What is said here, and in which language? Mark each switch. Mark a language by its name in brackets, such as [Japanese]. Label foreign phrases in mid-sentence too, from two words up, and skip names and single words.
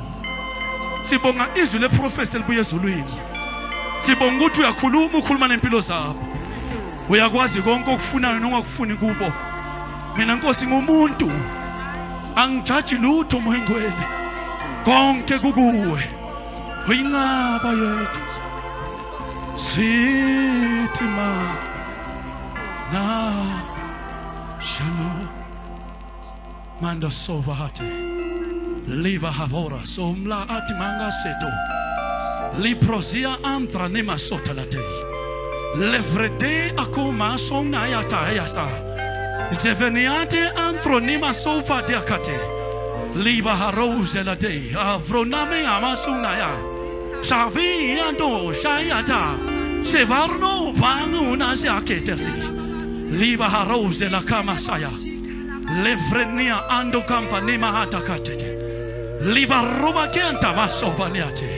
[Zulu] Sibonga izwi leprofesi libuye ezulwini, sibonga ukuthi uyakhuluma, ukhuluma nempilo zabo, uyakwazi konke okufunayo nongakufuni kubo. Mina Nkosi ngumuntu, angijaji lutho moya ngcwele, konke kukuwe, uyinqaba yethu sithi ma na shalom manda sovate liba havora somla atmanga seto liprosia antra nema sotalate levrede akoma sona yata yasa zeveniate anthronima sofa diakate liba harose la de avroname amasuna ya shavi ando shayata sevarno vanguna siaketesi liba harose la kama saya levrenia ando kampanima hatakate liba roba kenta masova niate.